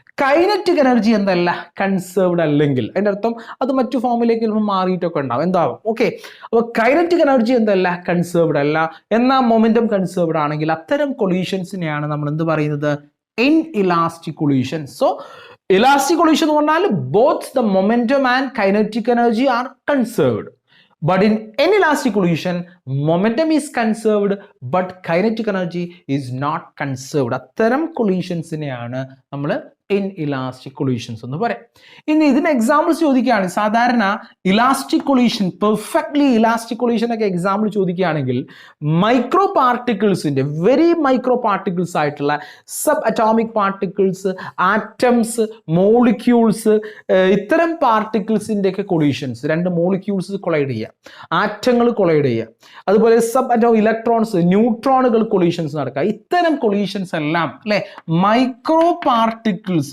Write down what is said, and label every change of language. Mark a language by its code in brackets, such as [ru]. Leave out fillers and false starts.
[ml] Kinetic energy എന്തല്ല, conserved അല്ലെങ്കിൽ അതിൻ്റെ അർത്ഥം അത് മറ്റു ഫോമിലേക്ക് ചിലപ്പോൾ മാറിയിട്ടൊക്കെ ഉണ്ടാവും, എന്താവും. ഓക്കെ, അപ്പോൾ കൈനറ്റിക് എനർജി എന്തല്ല, കൺസേർവ്ഡ് അല്ല, എന്നാൽ മൊമെന്റം കൺസേർവ്ഡ് ആണെങ്കിൽ അത്തരം കൊളീഷൻസിനെയാണ് നമ്മൾ എന്ത് പറയുന്നത്, inelastic collision. [en] so elastic collision [ml] എന്ന് പറഞ്ഞാൽ [en] Both the momentum and kinetic energy are conserved. But in inelastic collision, momentum is conserved, but kinetic energy is not conserved. [ml] അത്തരം കൊളീഷൻസിനെയാണ് നമ്മൾ ഇൻഇലാസ്റ്റിക് കൊളീഷൻസ് എന്ന് പറയാം. ഇനി ഇതിന് എക്സാമ്പിൾസ് ചോദിക്കുകയാണ്. സാധാരണ elastic collision, perfectly elastic collision ഒക്കെ എക്സാമ്പിൾ ചോദിക്കുകയാണെങ്കിൽ മൈക്രോ പാർട്ടിക്കിൾസിന്റെ, വെരി മൈക്രോ പാർട്ടിക്കിൾസ് ആയിട്ടുള്ള sub atomic particles, atoms, molecules, ഇത്തരം പാർട്ടിക്കിൾസിന്റെ ഒക്കെ കൊളീഷൻസ്, 2 മോളിക്യൂൾസ് കൊളൈഡ് ചെയ്യുക, ആറ്റങ്ങൾ കൊളൈഡ് ചെയ്യുക, അതുപോലെ സബ് അറ്റോമിക് ഇലക്ട്രോൺസ്, ന്യൂട്രോണുകൾ കൊളീഷൻസ് നടക്കുക. ഇത്തരം കൊളീഷൻസ് എല്ലാം അല്ലെ മൈക്രോ പാർട്ടിക്കിൾ